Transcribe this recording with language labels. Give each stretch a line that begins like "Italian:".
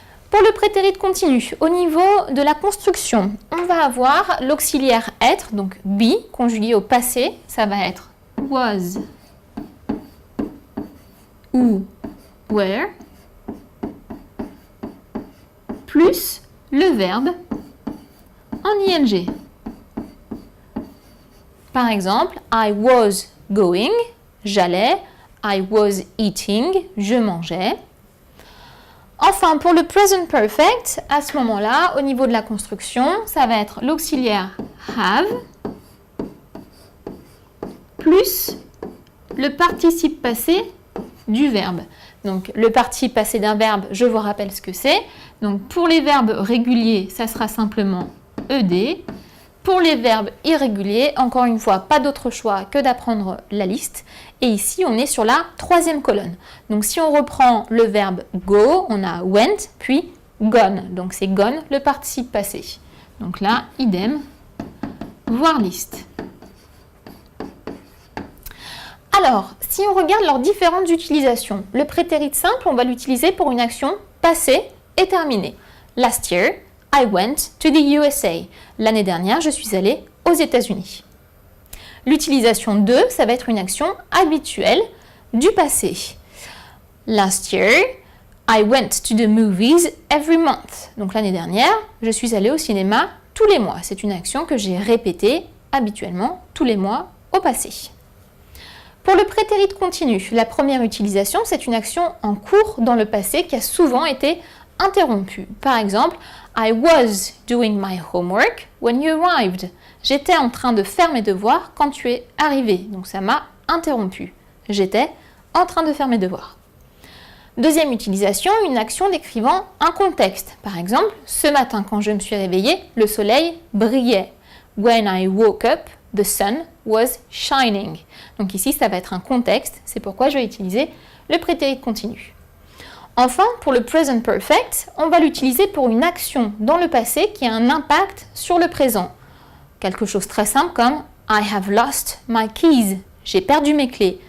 French: Pour le prétérit continu, au niveau de la construction, on va avoir l'auxiliaire être, donc be, conjugué au passé, ça va être was ou were, plus le verbe en ing. Par exemple,
English: I was going,
French: j'allais,
English: I was eating,
French: je mangeais. Enfin, pour le present perfect, à ce moment-là, au niveau de la construction, ça va être l'auxiliaire have plus le participe passé du verbe. Donc, le participe passé d'un verbe, je vous rappelle ce que c'est. Donc, pour les verbes réguliers, ça sera simplement ed. Pour les verbes irréguliers, encore une fois, pas d'autre choix que d'apprendre la liste. Et ici, on est sur la troisième colonne. Donc, si on reprend le verbe go, on a went, puis gone. Donc, c'est gone, le participe passé. Donc là, idem, voir liste. Alors, si on regarde leurs différentes utilisations, le prétérit simple, on va l'utiliser pour une action passée et terminée.
English: Last year, I went to the USA.
French: L'année dernière, je suis allée aux États-Unis. L'utilisation de, ça va être une action habituelle du passé.
English: Last year, I went to the movies every month.
French: Donc l'année dernière, je suis allée au cinéma tous les mois. C'est une action que j'ai répétée habituellement tous les mois au passé. Pour le prétérit continu, la première utilisation, c'est une action en cours dans le passé qui a souvent été interrompue. Par exemple,
English: I was doing my homework when you arrived.
French: J'étais en train de faire mes devoirs quand tu es arrivé. Donc ça m'a interrompu. J'étais en train de faire mes devoirs. Deuxième utilisation, une action décrivant un contexte. Par exemple, ce matin quand je me suis réveillée, le soleil brillait.
English: When I woke up, the sun was shining.
French: Donc ici, ça va être un contexte. C'est pourquoi je vais utiliser le prétérit continu. Enfin, pour le present perfect, on va l'utiliser pour une action dans le passé qui a un impact sur le présent. Quelque chose très simple comme
English: I have lost my keys.
French: J'ai perdu mes clés.